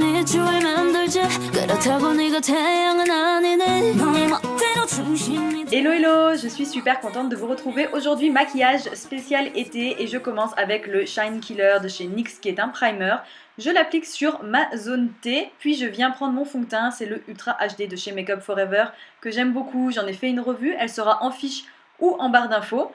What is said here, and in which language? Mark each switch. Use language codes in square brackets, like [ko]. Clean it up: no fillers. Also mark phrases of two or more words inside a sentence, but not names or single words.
[ko] 주에 만들지 그렇다고 네가 태양은 아니네 너의 멋대로 중심이 [en] Hello hello, [fr] je suis super contente de vous retrouver. Aujourd'hui maquillage spécial été et je commence avec le Shine Killer de chez NYX qui est un primer. Je l'applique sur ma zone T, puis je viens prendre mon fond de teint, c'est le Ultra HD de chez Makeup Forever que j'aime beaucoup, j'en ai fait une revue, elle sera en fiche ou en barre d'infos.